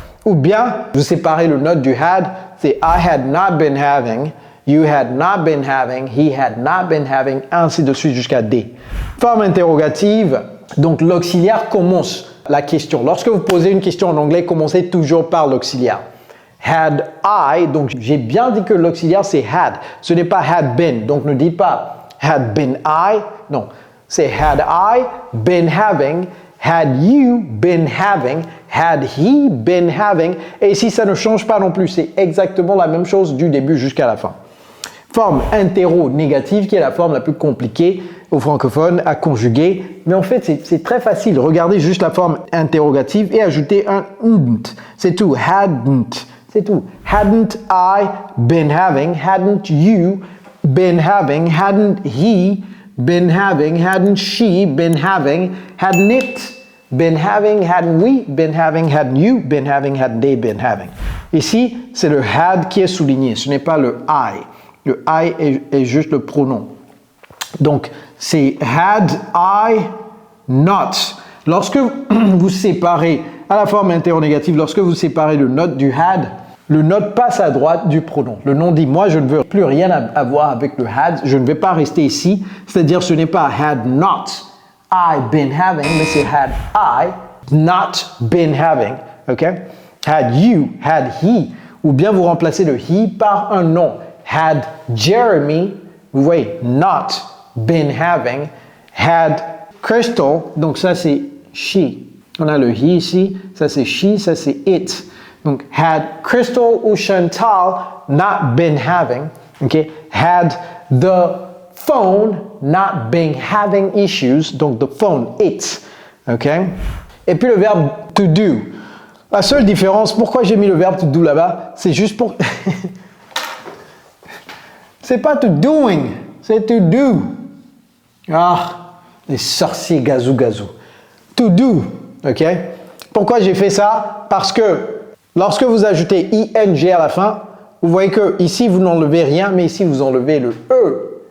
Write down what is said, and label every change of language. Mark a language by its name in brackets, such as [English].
[French] Ou bien, vous séparez le note du had. C'est [English] I had not been having. You had not been having. He had not been having. [French] Ainsi de suite jusqu'à D. Forme interrogative. Donc l'auxiliaire commence la question. Lorsque vous posez une question en anglais, commencez toujours par l'auxiliaire. Had I, donc j'ai bien dit que l'auxiliaire c'est had. Ce n'est pas had been. Donc ne dites pas had been I. Non, c'est [English] had I been having. Had you been having. Had he been having. [French] Et ici ça ne change pas non plus. C'est exactement la même chose du début jusqu'à la fin. Forme interro-négative qui est la forme la plus compliquée aux francophones à conjuguer. Mais en fait, c'est très facile. Regardez juste la forme interrogative et ajoutez un nt. C'est tout. [English] Hadn't. C'est tout. Hadn't I been having? Hadn't you been having? Hadn't he been having? Hadn't she been having? Hadn't it been having? Hadn't we been having? Hadn't you been having? Hadn't they been having? [French] Ici, c'est le had qui est souligné. Ce n'est pas le I. Le I est juste le pronom. Donc, c'est had I not. Lorsque vous séparez à la forme interrogative, lorsque vous séparez le not du had, le not passe à droite du pronom. Le nom dit, moi, je ne veux plus rien avoir avec le had, je ne vais pas rester ici. C'est-à-dire, ce n'est pas [English] had not I been having, [French] mais c'est [English] had I not been having. OK? Had you, had he. [French] Ou bien vous remplacez le he par un nom. Had Jeremy, vous voyez, [English] not been having. [French] Had Crystal, donc ça c'est she. On a le he ici, ça c'est she, ça c'est it. [English] Donc, had Crystal ou Chantal not been having, okay, had the phone not been having issues, donc the phone, it, okay. [French] Et puis le verbe to do. La seule différence, pourquoi j'ai mis le verbe to do là-bas, c'est juste pour... c'est pas to doing, c'est to do. Ah, les sorciers gazou gazou. To do, ok? Pourquoi j'ai fait ça? Parce que lorsque vous ajoutez ing à la fin, vous voyez que ici vous n'enlevez rien, mais ici vous enlevez le e.